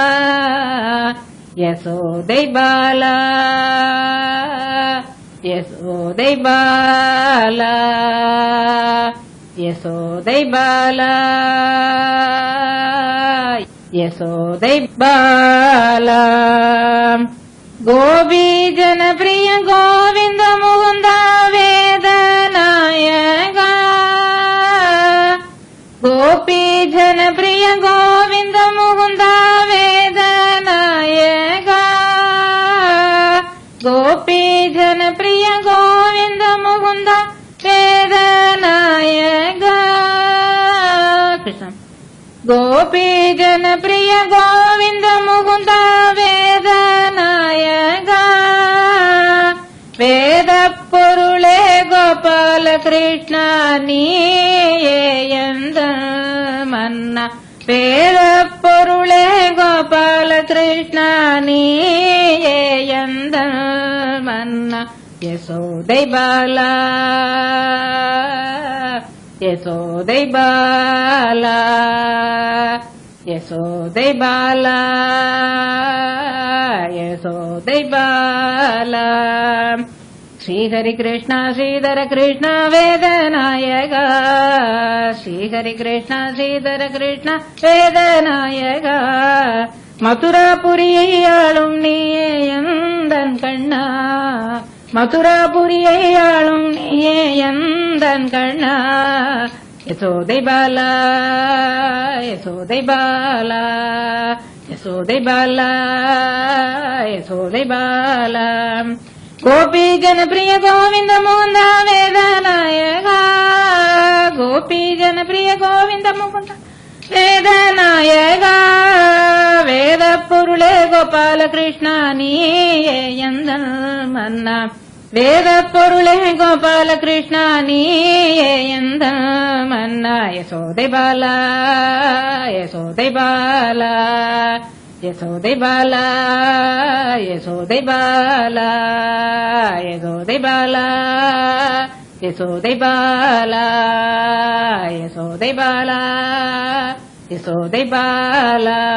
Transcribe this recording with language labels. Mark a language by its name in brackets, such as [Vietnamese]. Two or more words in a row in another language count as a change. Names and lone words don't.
[Tamil] யசோதை பாலா யசோதை பாலா யசோதை பாலா யசோதை பாலா. [Sanskrit] गोपी जनप्रिय गोविन्द मुकुन्द वेदनायक. गोपी जन प्रिय गोविंद मुकुंद वेदनायका गोपी जन प्रिय गोविंद मुकुंद वेदनायका कृष्ण गोपी जन प्रिय गोविंद मुकुंद [Tamil] वेदनायका वेद பொருளே கோபால கிருஷ்ணா நீயந்த மன்னா வேத பொருளே கோபால கிருஷ்ணா நீயந்த மன்னா யசோதை பாலா யசோதை பாலா யசோதை பாலா யசோதை பாலா [Sanskrit] श्री हरि कृष्ण श्रीधर कृष्ण वेदनायका श्री हरि कृष्ण श्रीधर कृष्ण वेदनायका [Tamil] மதுராபுரியை ஆளும் நீயே எந்தன் கண்ணா மதுராபுரியை ஆளும் நீயே எந்தன் கண்ணா யசோதை பாலா யசோதை பாலா யசோதை பாலா யசோதை பாலா [Sanskrit] गोपी जन प्रिय गोविंद मुकुंद वेदनायका गोपी जन प्रिय गोविंद मुकुंद वेदनायका [Tamil] வேத பொருளே கோபால கிருஷ்ணா நீயே எந்தன் மன்னா வேத பொருளே கோபால கிருஷ்ணா நீயே எந்தன் மன்னா யசோதை பாலா யசோதை பாலா யசோதை பாலா யசோதை பாலா யசோதை பாலா யசோதை பாலா யசோதை பாலா யசோதை பாலா